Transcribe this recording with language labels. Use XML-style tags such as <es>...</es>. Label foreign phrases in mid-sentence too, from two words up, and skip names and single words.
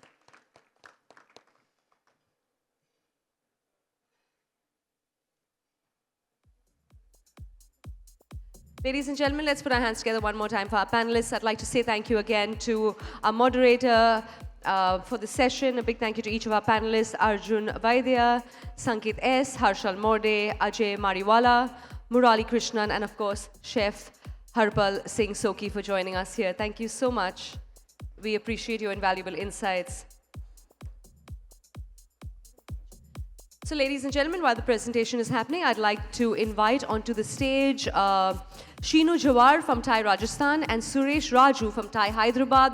<en>Ladies and gentlemen, let's put our hands together one more time for our panelists. I'd like to say thank you again to our moderator for the session. A big thank you to each of our panelists, Arjun Vaidya, Sanket S, Harshal Morde, Ajay Mariwala, Murali Krishnan, and of course, Chef Harpal Singh Sokhi for joining us here. Thank you so much. We appreciate your invaluable insights. So ladies and gentlemen, while the presentation is happening, I'd like to invite onto the stage Sheenu Jawar from Thai Rajasthan and Suresh Raju from Thai Hyderabad.</en>